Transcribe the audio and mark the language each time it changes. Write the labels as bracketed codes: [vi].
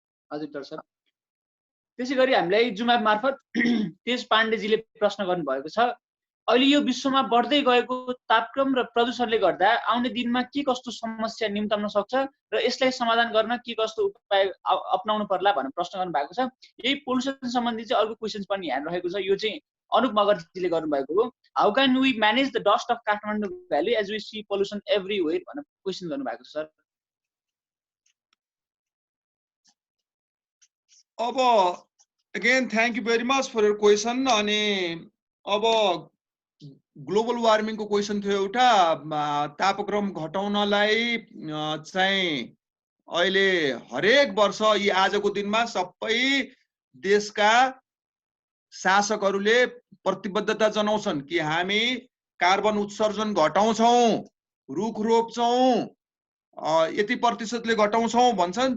[ne] हजुर डाक्टर साहब, त्यसै गरी हामीलाई जुम एप मार्फत तेज पाण्डेजीले प्रश्न गर्नुभएको छ, अहिले यो विश्वमा बढ्दै गएको तापक्रम र प्रदूषणले गर्दा आउने दिनमा के कस्तो समस्या निम्त्याउन सक्छ र यसलाई समाधान गर्न के कस्तो उपाय अपनाउनु पर्ला भनेर प्रश्न गर्नुभएको छ। यही पोल्युसन सम्बन्धी चाहिँ अर्को क्वेसन पनि यहाँ रहेको छ। यो चाहिँ अनुप मगरजीले गर्नुभएको हो। [en] how can we manage the dust of Kathmandu valley as we see pollution everywhere [ne] भनेर क्वेसन गर्नुभएको छ सर। [en] अब again thank you very much for your question. [ne] अनि अब ग्लोबल वार्मिङको क्वेसन थियो एउटा। तापक्रम घटाउनलाई चाहिँ अहिले हरेक वर्ष यी आजको दिनमा सबै देशका शासकहरूले प्रतिबद्धता जनाउँछन् कि हामी कार्बन उत्सर्जन घटाउँछौँ, रुख रोप्छौँ, यति प्रतिशतले घटाउँछौँ भन्छन्।